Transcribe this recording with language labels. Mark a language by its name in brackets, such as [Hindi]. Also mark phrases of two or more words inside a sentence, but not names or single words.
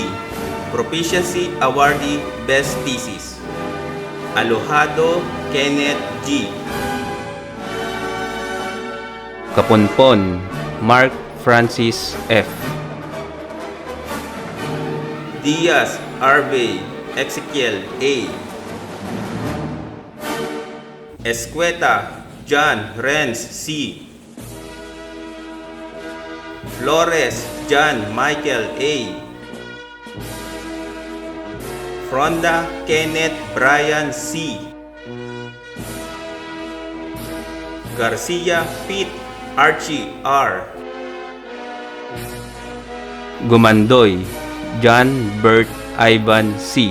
[English] Proficiency Awardee Best Thesis. Alojado Kenneth G. Kaponpon Mark Francis F. Diaz Arvey Ezekiel A. Escueta John Renz C. Flores John Michael A. Fronda Kenneth Brian C. Garcia Pete Archie R. Gumandoy John Bert Ivan C.